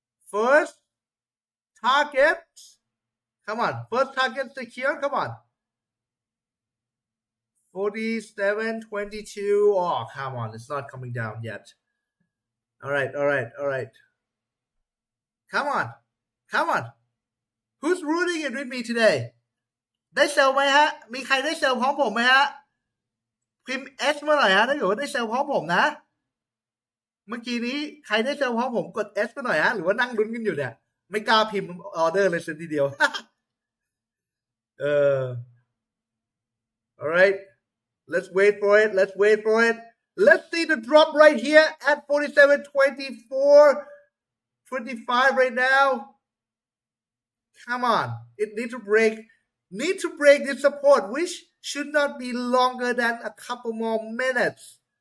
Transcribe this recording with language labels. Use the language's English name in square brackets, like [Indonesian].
[English] First target. Come on, first target secure. Come on. 47.22. Oh, come on, it's not coming down yet. All right. Come on. Who's rooting it with me today? [Thai] ได้เซลไหมฮะมีใครได้เซลพร้อมผมไหมฮะพิมพ์ S มาหน่อยฮะถ้าเกิดว่าได้เซลพร้อมผมนะเมื่อกี้นี้ใครได้เซลพร้อมผมกด S มาหน่อยฮะหรือว่านั่งลุ้นกันอยู่เนี่ยไม่กล้าพิมพ์ออเดอร์เลยสักทีเดียว [English] all right, let's wait for it. Let's see the drop right here at 47.24, 25 right now. Come on, it needs to break this support, which should not be longer than a couple more minutes.